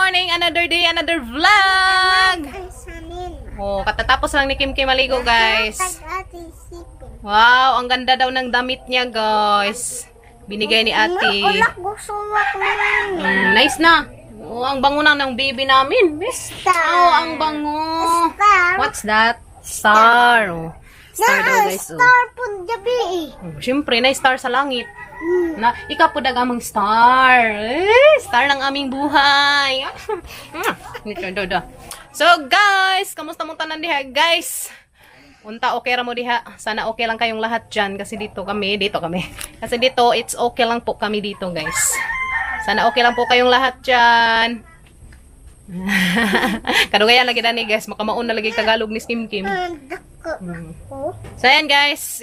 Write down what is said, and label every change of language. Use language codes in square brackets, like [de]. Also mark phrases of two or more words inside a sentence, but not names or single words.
[en] another day, another vlog. [tl] Oh, katatapos lang ni Kim Kim maligo, guys. Wow, ang ganda daw ng damit niya, guys. Binigay ni ate. Nice na. Oh, ang bango na ng baby namin. Oh, ang bango. [en] What's that? [tl] Star. Oh. Star daw, guys. Oh. Star po gabi eh. Siyempre, na star sa langit. Na, ikaw po dagamang star. Star ng aming buhay. So, [ceb] guys, kamusta mong tanan diha, guys? Unta okay ra mo diha. [tl] Sana okay lang kayong lahat dyan. Kasi dito kami. Kasi dito, [en] it's okay [tl] lang po kami dito, guys. Sana okay lang po kayong lahat dyan. [ceb] Kadugayan lagi na ni, [tl] guys. [ceb] Makamaon na lagi Tagalog ni Kim Kim. [tl] So, ayan, guys.